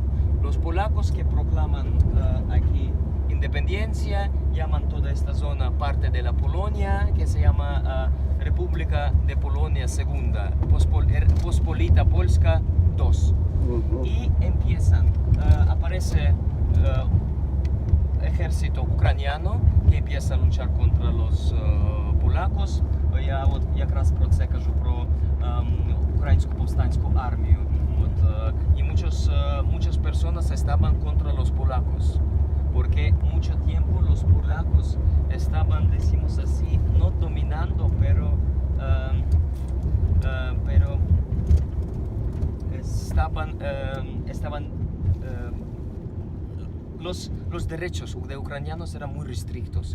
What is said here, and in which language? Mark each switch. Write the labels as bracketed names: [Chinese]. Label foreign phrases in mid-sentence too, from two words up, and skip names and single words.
[Spanish] Los polacos que proclaman aquí independencia, llaman toda esta zona parte de la Polonia, que se llama República de Polonia II, Pospolita Polska II. Y aparece ejército ucraniano que empieza a luchar contra los поляков. [Ukrainian] Я якраз про це кажу, про українську повстанську армію. [Spanish] Y muchas personas estaban contra los polacos, porque mucho tiempo los polacos estaban, decimos así, no dominando, pero los derechos de ucranianos eran muy restrictos.